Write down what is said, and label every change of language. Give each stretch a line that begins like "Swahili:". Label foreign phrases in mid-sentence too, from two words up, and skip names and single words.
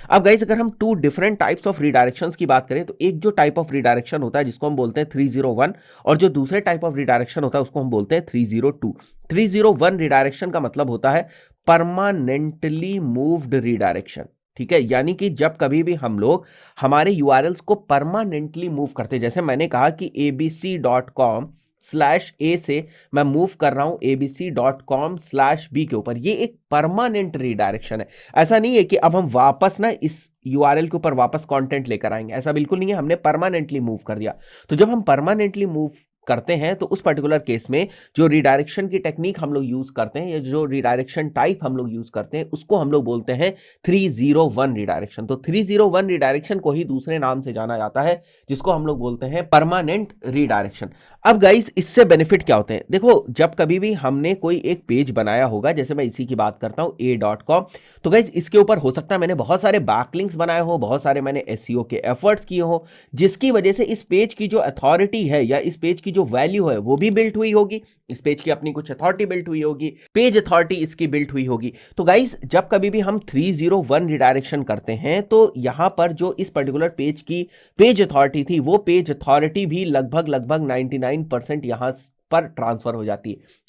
Hindi: अब गाइस अगर हम
English: two different types of redirections
Hindi: की बात करें, तो एक जो
English: type of redirection
Hindi: होता है जिसको हम बोलते हैं 301, और जो दूसरे
English: type of redirection
Hindi: होता है उसको हम बोलते हैं 302। 301 रीडायरेक्शन का मतलब होता है
English: permanently moved redirection.
Hindi: ठीक है, यानी कि जब कभी भी हम लोग हमारे यूआरएल्स को
English: permanently move
Hindi: करते हैं, जैसे मैंने कहा कि abc.com/a से मैं मूव कर रहा हूं abc.com/b के ऊपर, ये एक
English: permanent redirection
Hindi: है। ऐसा नहीं है कि अब हम वापस ना इस यूआरएल के ऊपर वापस कंटेंट लेकर आएंगे, ऐसा बिल्कुल नहीं है, हमने
English: permanently move
Hindi: कर दिया। तो जब हम
English: permanently move
Hindi: करते हैं तो उस
English: particular case
Hindi: में जो रिडायरेक्शन की टेक्निक हम लोग यूज करते हैं या जो
English: redirection type
Hindi: हम लोग यूज करते हैं उसको हम लोग बोलते हैं 301 रिडायरेक्शन। तो 301 रिडायरेक्शन को ही दूसरे नाम से जाना जाता है जिसको हम लोग बोलते हैं
English: permanent redirection.
Hindi: अब गाइस इससे बेनिफिट क्या होते हैं? देखो, जब कभी भी हमने कोई एक पेज बनाया होगा, जैसे मैं इसी की बात करता हूं a.com, तो गाइस इसके ऊपर हो सकता है मैंने बहुत सारे बैकलिंक्स बनाए हो, बहुत सारे मैंने एसईओ के एफर्ट्स किए हो, जिसकी वजह से इस पेज की जो अथॉरिटी है या इस पेज की जो वैल्यू है वो भी बिल्ट हुई होगी, इस पेज की अपनी कुछ अथॉरिटी बिल्ट हुई होगी,
English: page authority
Hindi: इसकी बिल्ट हुई होगी। तो गाइस जब कभी भी हम 301 रिडायरेक्शन करते हैं तो यहां पर जो इस
English: particular page
Hindi: की
English: page authority
Hindi: थी वो
English: page authority
Hindi: भी लगभग 99% यहां पर ट्रांसफर हो जाती है।